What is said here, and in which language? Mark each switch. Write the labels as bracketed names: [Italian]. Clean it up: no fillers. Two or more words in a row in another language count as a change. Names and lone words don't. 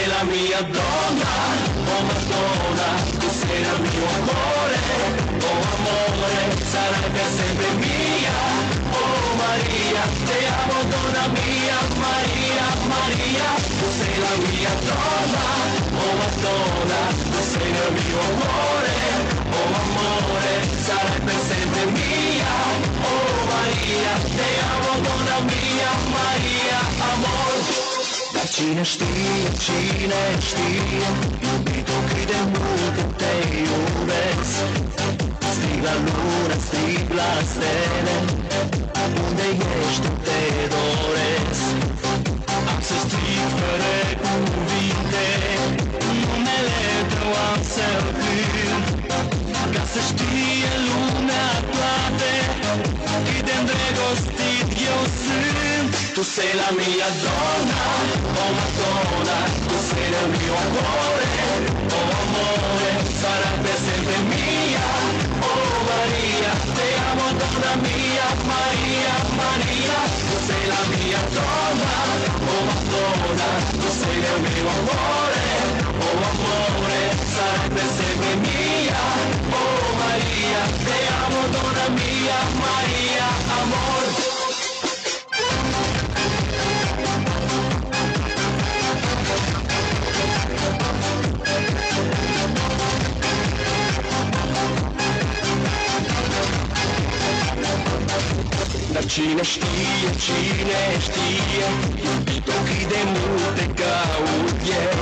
[Italian] mia donna, oh Madonna, tu sei il mio amore, oh amore, sarai per sempre mia, oh Maria, te amo donna mia, Maria, Maria, tu sei la mia donna, oh Madonna, tu sei il mio amore, oh amore, sarai per sempre mia, oh Maria, te amo donna mia, Maria, amor. [Romanian] Cine știe, iubitul cât de mult te iubesc. Strig la lună, strig la stele, unde ești tu te doresc. Am să strig fără cuvinte, numele tău am să-l cânt, ca să știe lumea toate cât de îndrăgostit eu sunt. [Italian] Tu sei la mia donna, oh Madonna, tu sei il mio amore, oh amore, sarai per sempre mia, oh Maria, te amo donna mia, Maria, Maria, tu sei la mia donna, oh Madonna, tu sei il mio amore, oh amore, sarai per sempre mia, oh Maria, te amo donna mia, Maria, amor. [Romanian] Dar cine știe, iubito cât de mult te caut eu.